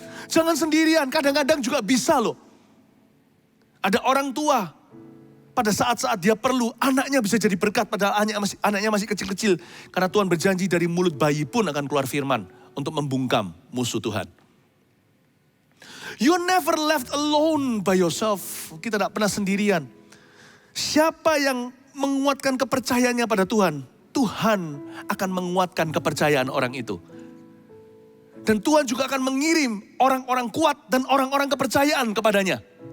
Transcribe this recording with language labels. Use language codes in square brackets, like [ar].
[id] Jangan sendirian, kadang-kadang juga bisa loh. Ada orang tua, pada saat-saat dia perlu, anaknya bisa jadi berkat, padahal anaknya masih kecil-kecil. Karena Tuhan berjanji dari mulut bayi pun akan keluar firman untuk membungkam musuh Tuhan. [en] You never left alone by yourself. [id] Kita tidak pernah sendirian. Siapa yang menguatkan kepercayaannya pada Tuhan, Tuhan akan menguatkan kepercayaan orang itu. Dan Tuhan juga akan mengirim orang-orang kuat dan orang-orang kepercayaan kepadanya.